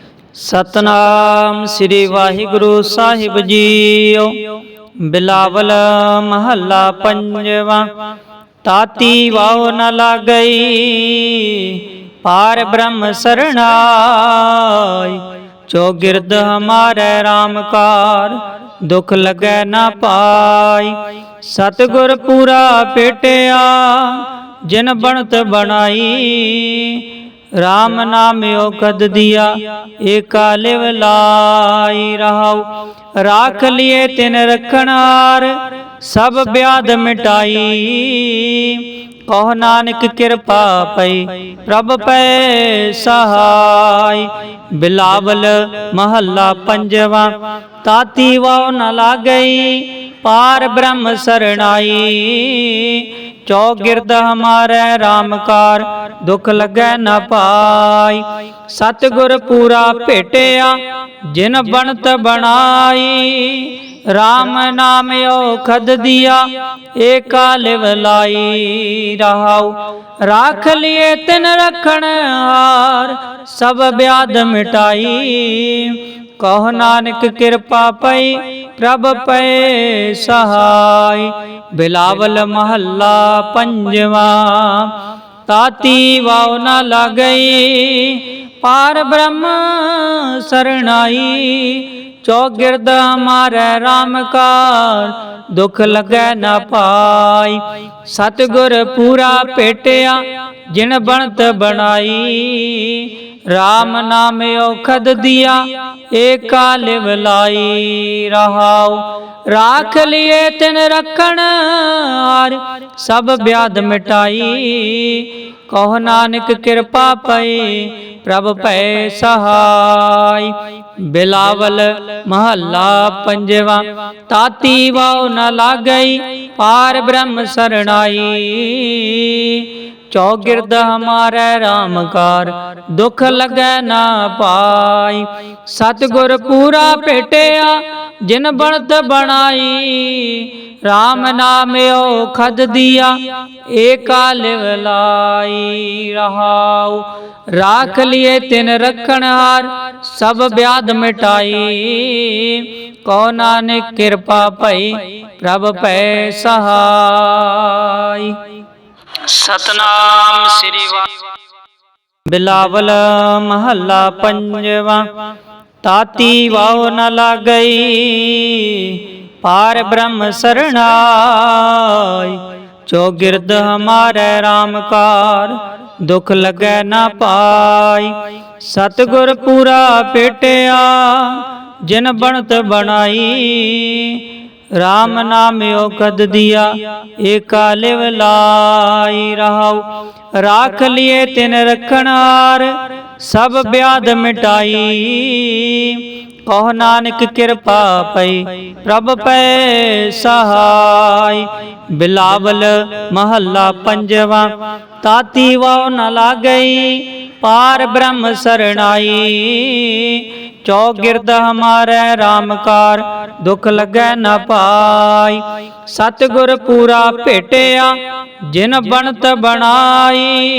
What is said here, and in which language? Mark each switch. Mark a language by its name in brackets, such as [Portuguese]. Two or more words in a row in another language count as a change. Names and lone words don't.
[Hindi] सतनाम श्री वाहिगुरु साहिब जीओ। बिलावल महला पंजवा। ताती वाव न लागई पार ब्रह्म सरणाई। चौगिरद हमारे रामकार दुख लगे न पाई। सतगुर पूरा पेटिया जिन बनत बनाई। राम नाम औखद दिया एका लिव लाई रहाऊ। राख लिए तिन रखनार सब ब्याध मिटाई। कहो नानक कृपा पई प्रभ पै सहाय। बिलावल महला पंजवा। ताती वाव न लागई पार ब्रह्म सरणाई। चौगिरद हमारे रामकार दुख लगे न पाई। सतगुर पूरा भेटिया जिन बनत बनाई। राम नाम औखद दिया एका लिव लाई रहाऊ। राख लिए तिन रखन हार सब ब्याध मिटाई। कहो नानक कृपा पई प्रभ पै सहाय। बिलावल महला पंजवा। ताती वाव न लागई पार ब्रह्म सरणाई। चौगिरद हमारे रामकार दुख लगे न पाई। सतगुर पूरा पेटिया जिन बनत बनाई। राम नाम औखद दिया एका लिव लाई रहाऊ। राख लिए तिन रखन हार सब ब्याध मिटाई। कहो नानक कृपा पई प्रभ पै सहाय। बिलावल महला पंजवा। ताती वाव न लागई पार ब्रह्म सरणाई। चौगिरद हमारे रामकार दुख लगे न पाई। सतगुर पूरा भेटिया जिन बनत बनाई। राम नाम औखद दिया एका लिव लाई रहाऊ। राख लिए तिन रखन हार सब ब्याध मिटाई। कहो नानक कृपा पई प्रभ पै सहाय। सतनाम श्री बिलावल महला पंजवा। ताती वाव न लागई पार ब्रह्म सरणाई। चौगिरद हमारे रामकार दुख लगे न पाई। सतगुर पूरा पेटिया जिन बनत बनाई। राम नाम औखद दिया एका लिव लाई रहाऊ। राख लिए तिन रखनार सब ब्याध मिटाई। कहो नानक कृपा पई प्रभ पै सहाय। बिलावल महला पंजवा। ताती वाव न लागई पार ब्रह्म सरणाई। चौगिरद हमारे रामकार दुख लगे न पाई। सतगुर पूरा भेटिया जिन बनत बनाई।